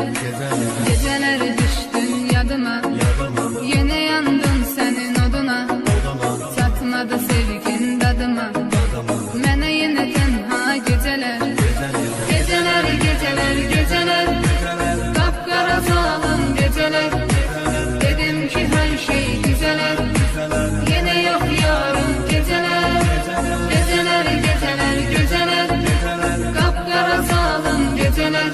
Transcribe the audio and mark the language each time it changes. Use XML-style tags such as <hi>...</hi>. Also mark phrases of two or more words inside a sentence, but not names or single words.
<az>Gecələr düşdün yadıma, yenə yandım sənin oduna. Çatmadı sevgin dadıma, mənə yenə tənha gecələr. Gecələr, gecələr, gecələr, qapqara salın gecələr.</az> <tr>Dedim ki her şey güzeler, yine yok yarın geceler. Geceler, geceler, geceler, kapkara salın geceler.</tr>